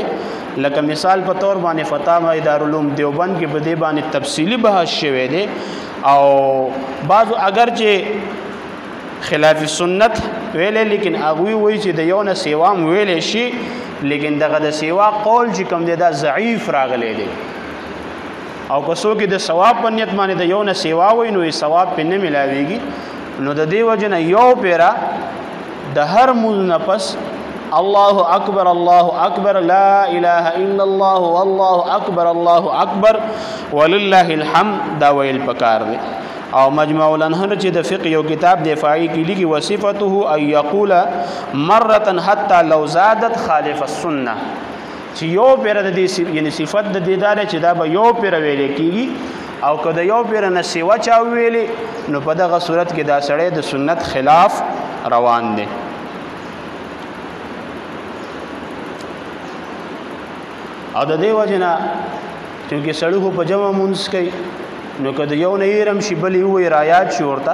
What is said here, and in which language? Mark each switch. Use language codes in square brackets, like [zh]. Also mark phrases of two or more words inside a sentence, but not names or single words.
[ps] لکه مثال په طور باندې فتاوی دارالعلوم دیوبند کې په دې باندې تفصیلی بحث شوی دی، او بعضو اگر چې خلاف سنت ویلې لیکن هغوی وایي چې د یو نه سیوا هم ویلی شي، لیکن دغه د سیوا قول چې کوم دی دا ضعیف راغلی دی، او که څوک د ثواب په نیت باندې د یو نه سیوا وایي نو یې ثواب پې نه ملاویږي. نو د دې وجه نه یو پیره د هر مونځ نه پس [ar] الله اکبر الله اکبر لا اله الا الله والله اکبر الله اکبر ولله الحمد [ps] دا ویل پکار دی. او مجمع الانهر چې د فقه یو کتاب دفاعی کې لیکي [ar] وصفته ان یقول مره حتى لو زادت خالف السنه، [ps] چې یو پیره د دې یعنی صفت د دې دار چې دا به یو پیره ویل کیږي، او که د یو پیره نه سیوا چا ویلي نو په دغه صورت کې دا سړی د سنت خلاف روان دی. او د دې وجه نه چونکې سړی خو په جمع مونځ کوي، نو که د یو نه هېرم شي بل یې ووایي رایاد شي ورته.